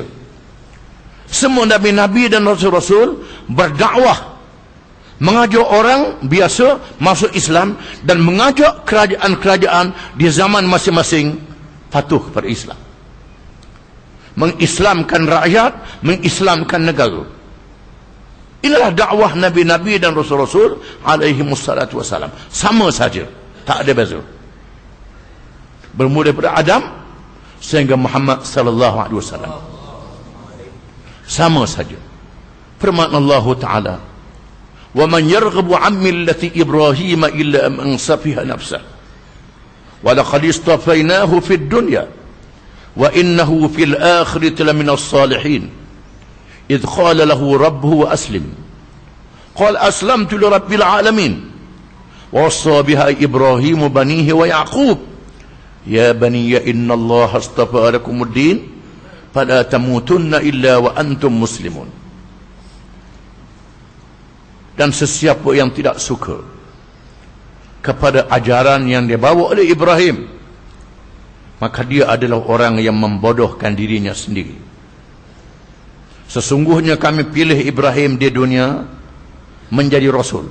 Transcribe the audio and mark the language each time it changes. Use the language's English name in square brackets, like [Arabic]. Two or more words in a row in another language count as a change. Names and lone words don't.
[Malay] Semua nabi-nabi dan rasul-rasul berdakwah, mengajak orang biasa masuk Islam dan mengajak kerajaan-kerajaan di zaman masing-masing patuh kepada Islam, mengislamkan rakyat, mengislamkan negara. Inilah dakwah nabi-nabi dan rasul-rasul [Arabic] عليهم الصلاة والسلام. [Malay] Sama saja, tak ada beza. Bermula daripada Adam sehingga Muhammad [Arabic] صلى الله عليه وسلم, [Malay] sama saja. Firman Allah Taala, [Arabic] وَمَنْ يَرْغَبُ عَنْ مِلَّةِ إِبْرَاهِيمَ إِلَّا مَنْ سَفِهَ نَفْسَهُ وَلَقَدِ اصْطَفَيْنَاهُ فِي الدُّنْيَا وَإِنَّهُ فِي الْآخِرَةِ لَمِنَ الصَّالِحِينَ إِذْ قَالَ لَهُ رَبُّهُ أَسْلِمْ قَالَ أَسْلَمْتُ لِرَبِّ الْعَالَمِينَ وَوَصَّى بِهَا إِبْرَاهِيمُ بَنِيهِ وَيَعْقُوبَ يَا بَنِيَّ إِنَّ اللَّهَ اصْطَفَى لَكُمُ الدِّينَ فَلَا تَمُوتُنَّ إِلَّا وَأَنْتُمْ مُسْلِمُونَ. [Malay] Dan sesiapa yang tidak suka kepada ajaran yang dibawa oleh Ibrahim, maka dia adalah orang yang membodohkan dirinya sendiri. Sesungguhnya kami pilih Ibrahim di dunia menjadi rasul.